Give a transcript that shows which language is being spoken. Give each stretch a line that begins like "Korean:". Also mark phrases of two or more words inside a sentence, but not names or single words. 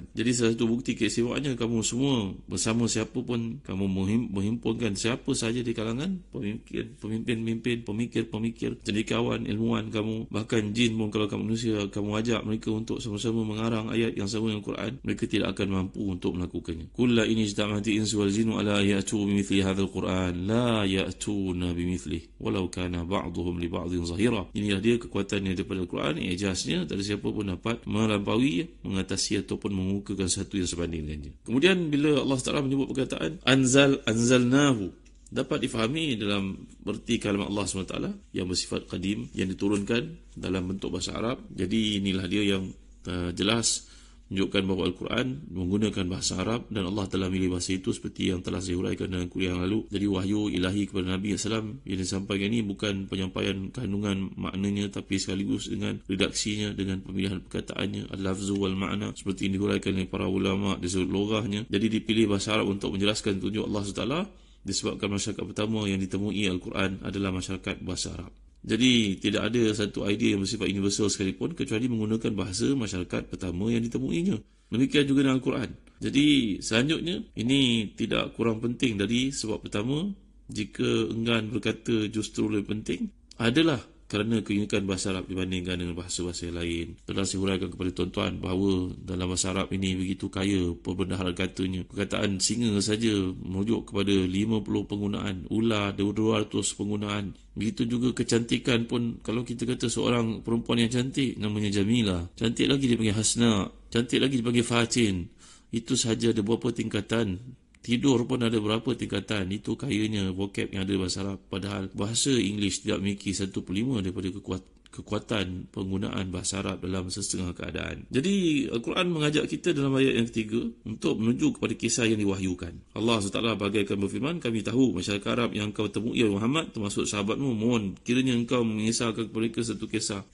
Malay: Jadi salah satu bukti keistimewaannya, kamu semua bersama siapa pun, kamu menghimpunkan siapa saja di kalangan pemimpin-pemikir, cendekiawan, ilmuwan kamu, bahkan jin pun, kalau kamu manusia, kamu ajak mereka untuk sama-sama mengarang ayat yang sama dengan Al-Quran, mereka tidak akan mampu untuk melakukannya.
Arabic: قل لئن اجتمعت الإنس والجن على أن يأتوا بمثل هذا القرآن لا يأتون بمثله ولو كان بعضهم لبعض ظهيرا.
Malay: Inilah dia kekuatannya daripada Al-Quran, ijaznya, tak ada siapa pun dapat melampaui, mengatasi ataupun mengukakan satu yang sebanding dengannya. Kemudian bila Allah Taala menyebut perkataan anzalnahu, dapat difahami dalam berti kalimat Allah SWT yang bersifat qadim, yang diturunkan dalam bentuk bahasa Arab. Jadi inilah dia yang jelas menunjukkan bahawa Al-Quran menggunakan bahasa Arab dan Allah telah milih bahasa itu seperti yang telah saya huraikan dalam kuliah yang lalu. Jadi wahyu ilahi kepada Nabi SAW yang disampaikan ini bukan penyampaian kandungan maknanya, tapi sekaligus dengan redaksinya, dengan pemilihan perkataannya,
Arabic: اللفظ والمعنى,
Malay: seperti yang dihuraikan oleh para ulama di sudut loghahnya. Jadi dipilih bahasa Arab untuk menjelaskan tunjuk Allah SWT, disebabkan masyarakat pertama yang ditemui Al-Quran adalah masyarakat bahasa Arab. Jadi tidak ada satu idea yang bersifat universal sekalipun kecuali menggunakan bahasa masyarakat pertama yang ditemuinya. Demikian juga dengan Al-Quran. Jadi selanjutnya, ini tidak kurang penting dari sebab pertama, jika enggan berkata justru lebih penting, adalah kerana keunikan bahasa Arab dibandingkan dengan bahasa-bahasa yang lain. Telah saya huraikan kepada tuan-tuan bahawa dalam bahasa Arab ini begitu kaya perbendaharaan katanya. Perkataan singa saja merujuk kepada 50 penggunaan, ular 200 penggunaan. Begitu juga kecantikan pun, kalau kita kata seorang perempuan yang cantik, namanya Jamila. Cantik lagi dipanggil Hasna, cantik lagi dipanggil Fatin. Itu sahaja ada berapa tingkatan. Tidur pun ada berapa tingkatan. Itu kayanya vocab yang ada bahasa Arab. Padahal bahasa English tidak memiliki 1/5 daripada kekuatan penggunaan bahasa Arab dalam setengah keadaan. Jadi Al-Quran mengajak kita dalam ayat yang ketiga untuk menuju kepada kisah yang diwahyukan. Allah SWT bagaikan berfirman, kami tahu masyarakat Arab yang engkau temui ya Muhammad, termasuk sahabatmu, mohon kiranya engkau mengisahkan kepada mereka satu kisah.